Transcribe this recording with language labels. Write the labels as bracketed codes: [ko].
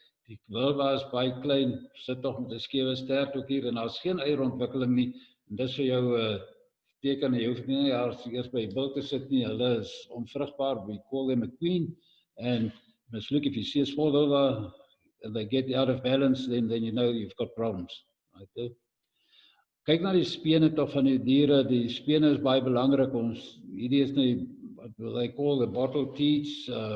[af] Die vulva is baie klein, sit tog met 'n skewe stert ook hier en daar's geen eierontwikkeling nie. En dis vir jou teken, jy hoef nie eers by die bil te sit nie. Hulle is onvrugbaar, [en] we call them a queen. And look, if you see a small vulva and they get out of balance, then you know you've got problems. Right? [af] Kyk na die spene tog van die diere. Die spene is baie belangrik. Hierdie is nou [en] what they call the bottle teats.